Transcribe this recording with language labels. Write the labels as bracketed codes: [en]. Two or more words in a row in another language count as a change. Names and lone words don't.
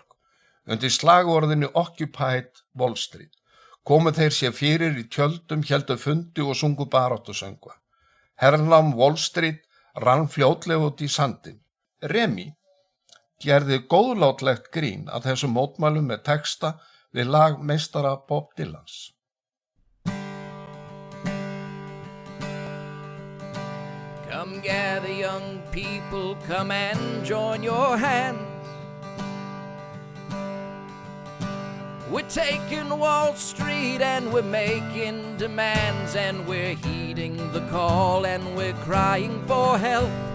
[is] Undir slagorðinu Occupy Wall Street komu þeir sér fyrir í tjöldum, héldu fundi og sungu baráttusöngva. Hernám Wall Street rann fljótlega út í sandinn. Remi gerði góðlátlegt grín að þessum mótmælum með texta við lag meistara Bob Dylans. [en] Come gather young people, come and join your hands. We're taking Wall Street and we're making demands, and we're heeding the call and we're crying for help.